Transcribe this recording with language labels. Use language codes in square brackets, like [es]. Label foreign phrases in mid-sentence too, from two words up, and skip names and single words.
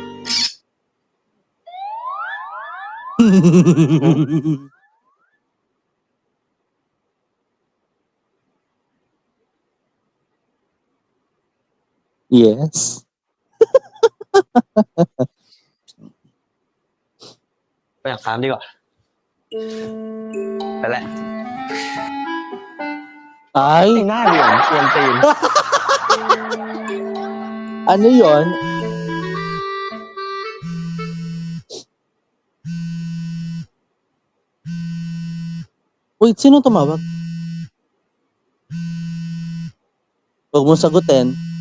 [en] Yes. [th] ไปอยากตามดีกว่า ไปแหละ [tl] Ay, [th] ไอ้หน้าเหลี่ยมกวนตีน [tl] ano yon? Wait, sino tumawag? Huwag mo sagutin.